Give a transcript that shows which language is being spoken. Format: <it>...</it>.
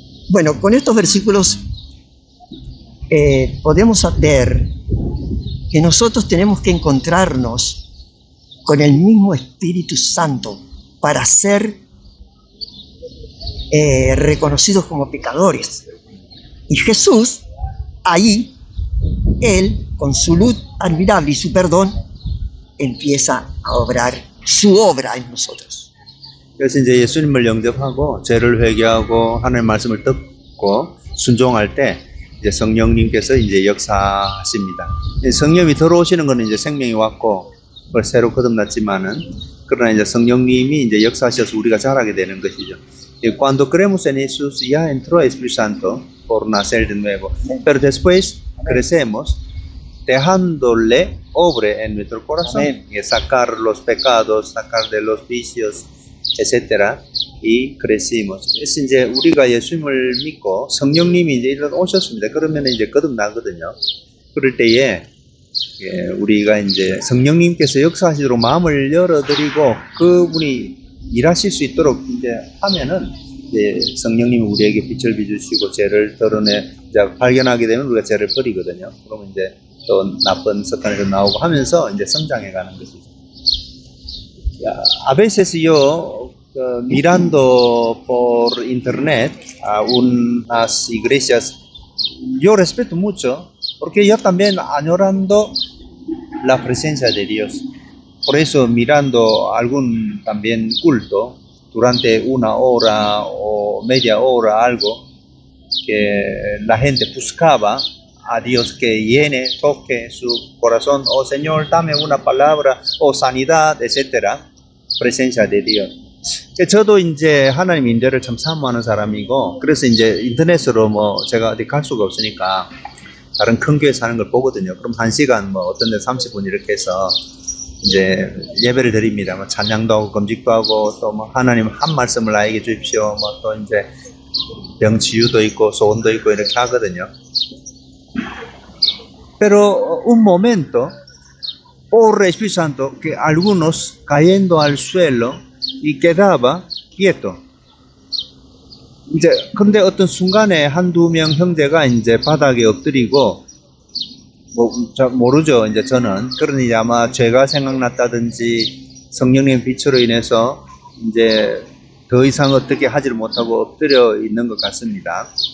<es>Bueno, con estos versículos podemos ver que nosotros tenemos que encontrarnos con el mismo Espíritu Santo para ser reconocidos como pecadores. Y Jesús, ahí, Él, con su luz admirable y su perdón, empieza a obrar su obra en nosotros.</es> <ko>그래서 이제 예수님을 영접하고 죄를 회개하고 하나님의 말씀을 듣고 순종할 때 이제 성령님께서 이제 역사하십니다. 성령이 들어오시는 것은 이제 생명이 왔고 그걸 새로 거듭났지만은 그러나 이제 성령님이 이제 역사하셔서 우리가 자라게 되는 것이죠.</ko> <es>Cuando creemos en Jesús ya entró el Espíritu Santo por nacer de nuevo, pero después crecemos dejándole obre en nuestro corazón y sacar los pecados, sacar de los vicios, etcétera, y crecimos.</es> <ko>그래서 이제 우리가 예수님을 믿고 성령님이 이제 오셨습니다. 그러면 이제 거듭나거든요. 그럴 때에 우리가 이제 성령님께서 역사하시도록 마음을 열어드리고 그분이 일하실 수 있도록 이제 하면은 이제 성령님이 우리에게 빛을 비추시고 죄를 드러내 이제 발견하게 되면 우리가 죄를 버리거든요. 그러면 이제 또 나쁜 습관에서 나오고 하면서 이제 성장해가는 것이죠.</ko> <es>A veces yo mirando por internet a unas iglesias yo respeto mucho, porque yo también añorando la presencia de Dios. Por eso mirando algún también culto, durante una hora o media hora, algo, que la gente buscaba a Dios que llene, toque su corazón, oh Señor, dame una palabra, o sanidad, etcétera. presencia de Dios.</es> <ko>저도 이제 하나님 임재를 참 사모하는 사람이고, 그래서 이제 인터넷으로 뭐 제가 어디 갈 수가 없으니까 다른 큰 교회 사는 걸 보거든요. 그럼 1시간 뭐 어떤 데 30분 이렇게 해서 이제 예배를 드립니다. 뭐 찬양도 하고 금식도 하고 또 뭐 하나님 한 말씀을 나에게 주십시오. 뭐 또 이제 병 치유도 있고 소원도 있고 이렇게 하거든요.</ko> <es>Pero un momento, por el Espíritu Santo, que algunos cayendo al suelo y quedaba quieto.</es> <ko>이제 근데 어떤 순간에 한두 명 형제가 이제 바닥에 엎드리고 뭐 모르죠. 이제 저는 그러니 아마 죄가 생각났다든지 성령님 빛으로 인해서 이제 더 이상 어떻게 하지를 못하고 엎드려 있는 것 같습니다.</ko>